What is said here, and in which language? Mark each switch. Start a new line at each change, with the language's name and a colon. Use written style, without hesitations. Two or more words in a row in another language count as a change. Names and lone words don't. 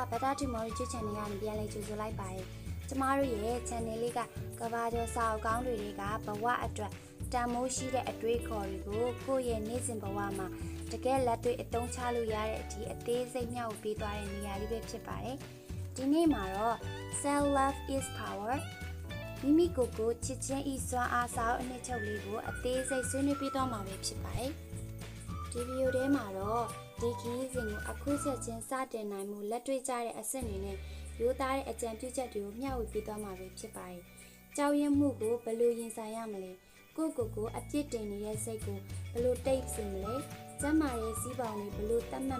Burmese: ဘတာတီမော်ရီ YouTube Channel ကနေပြန်လည်ကြိုဆိုလိုက်ပါတယ်ကျမတို့ရဲ့ channel လေးကကဘာကျော်စာအုပ်ကောင်းတွေကဘဝအတွက်တ န်မိုးရှိတဲ့အတွေးခေါ်တွေကိုကိုယ့်ရဲ့နေ့စဉ်ဘဝမှာတကယ်လက်တွေ့အသုံးချလို့ရတဲ့အထိအသေးစိတ်မျှဝေပေးသွားတဲ့နေရာလေးပဲဖြစ်ပါတယ်ဒီနေ့မှာတော့
English: self love is power
Burmese: မိမိကိုယ်ကိုချစ်ခြင်းဤစွမ်းအားစာအုပ်အနှစ်ချုပ်လေးကိုအသေးစိတ်ဆွေးနွေးပေးသွားမှာပဲဖြစ်ပါတယ်ဒီဗီဒီယိုထဲမှာတော့ဒီခီးစဉ်ကိုအခုချက်ချင်းစတင်နိုင်မှုလက်တွေ့ကျတဲ့အ ဆင့်တွေနဲ့ရိုးသားတဲ့အကြံပြုချက်တွေကိုမျှဝေပေးသွားမှာပဲဖြစ်ပါတယ်ကြောက်ရွံ့မှုကိုဘယ်လိုရင်ဆိုင်ရမလဲကိုအပြစ်တင်နေတဲ့စိတ်ကိုဘယ်လိုတိတ်စေမလဲကျမ်းမာရေးစီးပေါင်းတွေဘယ်လိုတတ်မှတ်မ